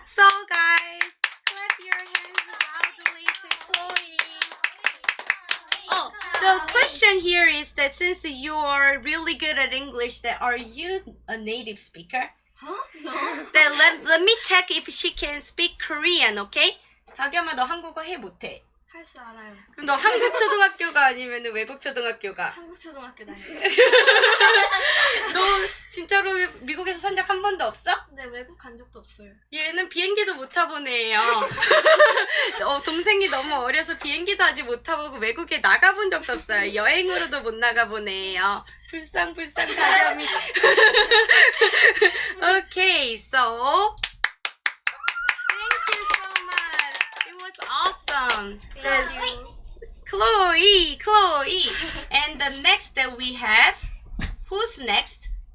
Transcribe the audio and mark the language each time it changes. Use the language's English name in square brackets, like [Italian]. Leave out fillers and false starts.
[English] So guys, clap your hands loudly to Chloe. Oh, the question here is that since you are really good at English, that are you a native speaker? Huh? No. Then let me check if she can speak Korean, okay? [Korean] 다겸아, 너 한국어 해 못해? 할 수 알아요. 그럼 너 한국 초등학교가 아니면 외국 초등학교가? 한국 초등학교 다녀요. 너 진짜로 미국에서 산 적 한 번도 없어? 네, 외국 간 적도 없어요. 얘는 비행기도 못 타본 애예요. 동생이 너무 어려서 비행기도 아직 못 타보고 외국에 나가본 적도 없어요. 여행으로도 못 나가본 애예요. 불쌍 다겸이. [English] Okay, so thank you so much. It was awesome. Thank you. Chloe. And the next that we have, who's next?